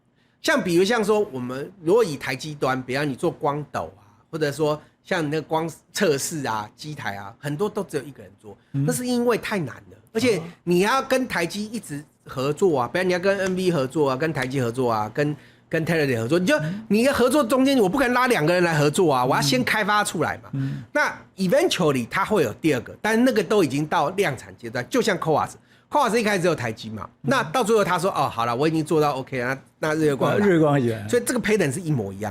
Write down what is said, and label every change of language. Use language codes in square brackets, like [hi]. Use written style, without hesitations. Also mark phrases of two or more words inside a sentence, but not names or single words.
[zh] 像比如像說我們如果以台積端，比方你做光斗啊，或者說像你那個光測試啊、機台啊，很多都只有一個人做，那是因為太難了，而且你要跟台積一直合作啊，比方你要跟 NV 合作啊，跟台積合作啊，跟 Teradyne 合作，你的合作中間我不可能拉2個人來合作啊，我要先開發出來嘛。那 eventually 它會有第2個，但那個都已經到量產階段，就像 CoWoS 一開始只有台積嘛，那到最後他說好了，我已經做到 OK 了，那日月光所以這個 pattern 是一模一樣。